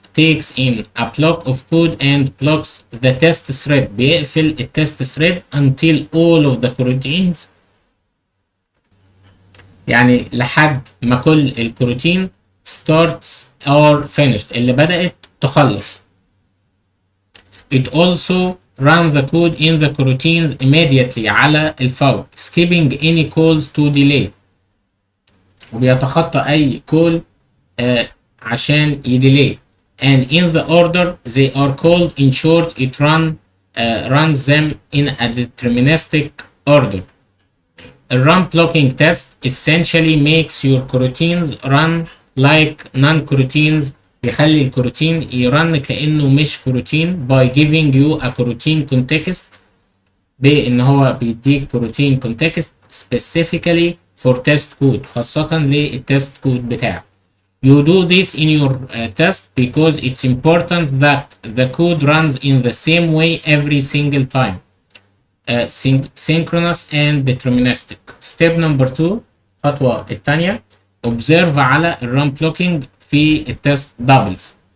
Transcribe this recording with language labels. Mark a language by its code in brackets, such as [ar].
[en] takes in a block of code and blocks the test thread. [ar] بيقفل التست thread [en] until all of the coroutines، [ar] يعني لحد ما كل الكروتين [en] starts or finished [ar] اللي بدأت تخلص. [en] It also run the code in the coroutines immediately [ar] على الفور [en] skipping any calls to delay، [ar] وبيتخطى أي call عشان يديلي. [en] And in the order they are called. In short, it runs them in a deterministic order. A run blocking test essentially makes your coroutines run like non-coroutines. [ar] بيخلي الكروتين يرن كأنه مش كروتين [en] by giving you a coroutine context، [ar] بإن هو بيديك coroutine context [en] specifically for test code، [ar] خاصة للتست كود بتاعك. [en] You do this in your test because it's important that the code runs in the same way every single time. Synchronous and deterministic. Step number 2، [ar] الخطوة الثانية، [en] observe على الرun blocking في التست doubles.